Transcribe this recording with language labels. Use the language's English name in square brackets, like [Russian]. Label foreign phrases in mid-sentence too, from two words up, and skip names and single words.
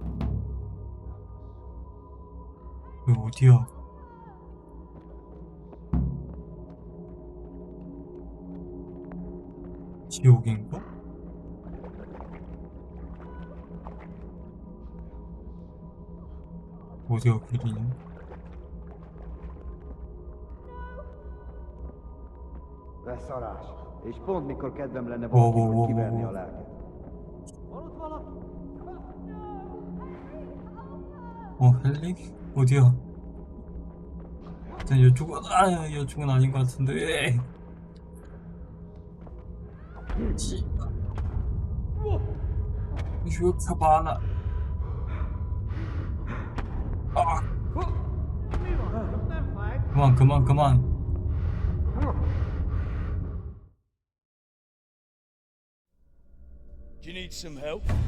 [Korean] 여기 어디야? 지옥인가? 어디가 길이냐? [Hungarian] Beszarás. És pont mikor kedvem lenne valaki, hogy kiverni a lelket. [Korean] 헬릭? 어디야? 일단 이쪽은 이쪽은 아닌 것 같은데. 왜 이렇게 많아? 아. 그만. [English] Do you need some help?